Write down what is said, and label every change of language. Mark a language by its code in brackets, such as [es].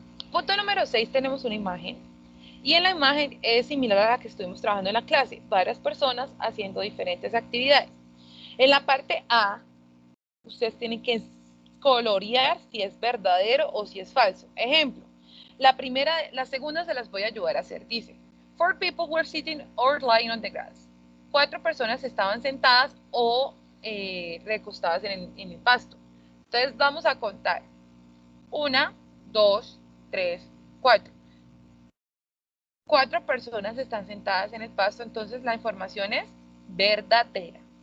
[es] Punto número 6 tenemos una imagen y en la imagen es similar a la que estuvimos trabajando en la clase, varias personas haciendo diferentes actividades. En la parte A, ustedes tienen que colorear si es verdadero o si es falso. Ejemplo, la segunda se las voy a ayudar a hacer. Dice, [en] 4 people were sitting or lying on the grass. [es] 4 personas estaban sentadas o recostadas en el pasto. Entonces vamos a contar. 1, 2, 3, 4. 4 personas están sentadas en el pasto, entonces la información es verdadera.